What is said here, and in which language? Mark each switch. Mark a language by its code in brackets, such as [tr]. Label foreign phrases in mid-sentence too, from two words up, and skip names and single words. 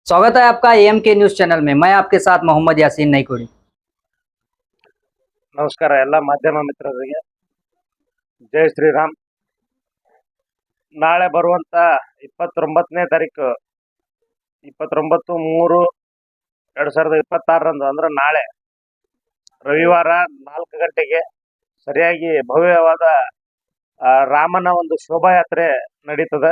[hi] स्वागत है आपका एम के न्यूज चैनल में। मैं आपके साथ मोहम्मद यासीन नईकुड़ी। [kn] ನಮಸ್ಕಾರ ಎಲ್ಲ ಮಾಧ್ಯಮ ಮಿತ್ರರಿಗೆ ಜೈ ಶ್ರೀರಾಮ್. ನಾಳೆ ಬರುವಂತ 29ನೇ ತಾರೀಕು 29/3/2026 ಅಂದ್ರೆ ನಾಳೆ ರವಿವಾರ 4 ಗಂಟೆಗೆ ಸರಿಯಾಗಿ ಭವ್ಯವಾದ ರಾಮನ ಒಂದು ಶೋಭಾಯಾತ್ರೆ ನಡೀತದೆ.